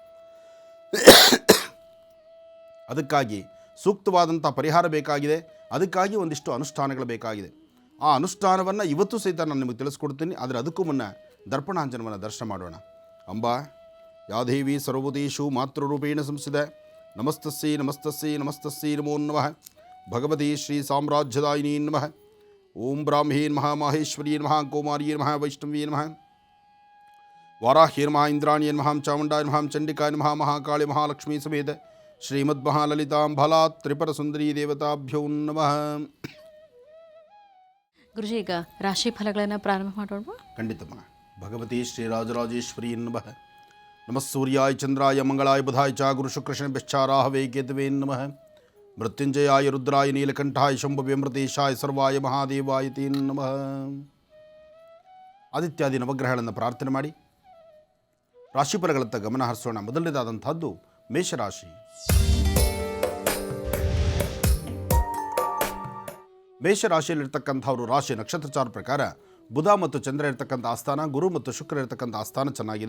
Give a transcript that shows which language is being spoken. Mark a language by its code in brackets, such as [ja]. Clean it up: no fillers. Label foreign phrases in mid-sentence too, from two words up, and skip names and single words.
[kn] ಅದಕ್ಕಾಗಿ ಸೂಕ್ತವಾದಂಥ ಪರಿಹಾರ ಬೇಕಾಗಿದೆ. ಅದಕ್ಕಾಗಿ ಒಂದಿಷ್ಟು ಅನುಷ್ಠಾನಗಳು ಬೇಕಾಗಿದೆ. ಆ ಅನುಷ್ಠಾನವನ್ನು ಇವತ್ತು ಸಹಿತ ನಾನು ನಿಮಗೆ ತಿಳಿಸ್ಕೊಡ್ತೀನಿ. ಆದರೆ ಅದಕ್ಕೂ ಮುನ್ನ ದರ್ಪಣಾಂಜನವನ್ನು ದರ್ಶನ ಮಾಡೋಣ. [sa] ಅಂಬಾ ಯಾದೇವಿ ಸರ್ವಭೂತೇಷು ಮಾತೃರೂಪೇಣ ಸಂಸ್ಥಿತ ನಮಸ್ತಸ್ಸೈ ನಮಸ್ತಸ್ಸೈ ನಮಸ್ತಸ್ಸೈ ನಮೋ ನಮಃ ಭಗವತಿ ಶ್ರೀ ಸಾಮ್ರಾಜ್ಯದಾಯಿನಿ ನಮಃ. ಓಂ ಬ್ರಾಹ್ಮೀ ನಮಃ ಮಾಹೇಶ್ವರೀ ನಮಃ ಕೌಮಾರೀ ನಮಃ ವೈಷ್ಣವೀ ನಮಃ ವಾರಾಹ್ಯೇ ನಮಃ ಇಂದ್ರಾಣಿಯ ನಮಃ ಚಾಮುಂಡಾಯ ನಮಃ ಚಂಡಿಕಾಯ ನಮಃ ಮಹಾಕಾಳಿ ಮಹಾಲಕ್ಷ್ಮೀ ಸಮೇತ ಶ್ರೀಮದ್ ಮಹಾಲಲಿತಾಂಬಲಾ ತ್ರಿಪುರ ಸುಂದರಿ ದೇವತಾಭ್ಯೋ ನಮಃ. [kn] ಗುರುಜಿ, ಈಗ ರಾಶಿ ಫಲಗಳನ್ನು ಪ್ರಾರಂಭ ಮಾಡೋಣ. ಖಂಡಿತಮ್ಮ. [sa] ಭಗವತಿ ಶ್ರೀ ರಾಜರಾಜೇಶ್ವರಿ ನಮಃ. ನಮಃ ಸೂರ್ಯಾಯ ಚಂದ್ರಾಯ ಮಂಗಳಾಯ ಬುಧಾಯ ಚ ಗುರು ಶುಕ್ರಶನಿಭ್ಯಶ್ಚಾರಾಹವೇ ಕೇತವೇ ನಮಃ. ಮೃತ್ಯುಂಜಯಾಯ ರುದ್ರಾಯ ನೀಲಕಂಠಾಯ ಶಂಭುವೇ ಅಮೃತೇಶಾಯ ಸರ್ವಾಯ ಮಹಾದೇವಾಯ ತೇ ನಮಃ. [kn] ಆದಿತ್ಯಾದಿ ನವಗ್ರಹಗಳನ್ನು ಪ್ರಾರ್ಥನೆ ಮಾಡಿ ರಾಶಿಫಲಗಳತ್ತ ಗಮನ ಹರಿಸೋಣ. ಮೊದಲನೇದಾದಂಥದ್ದು ಮೇಷರಾಶಿ. ಮೇಷರಾಶಿಯಲ್ಲಿರ್ತಕ್ಕಂಥವರು ರಾಶಿ ನಕ್ಷತ್ರಚಾರ ಪ್ರಕಾರ ಬುಧ ಮತ್ತು ಚಂದ್ರ ಇರ್ತಕ್ಕಂಥ ಆಸ್ಥಾನ, ಗುರು ಮತ್ತು ಶುಕ್ರ ಇರ್ತಕ್ಕಂಥ ಆಸ್ಥಾನ ಚೆನ್ನಾಗಿದೆ.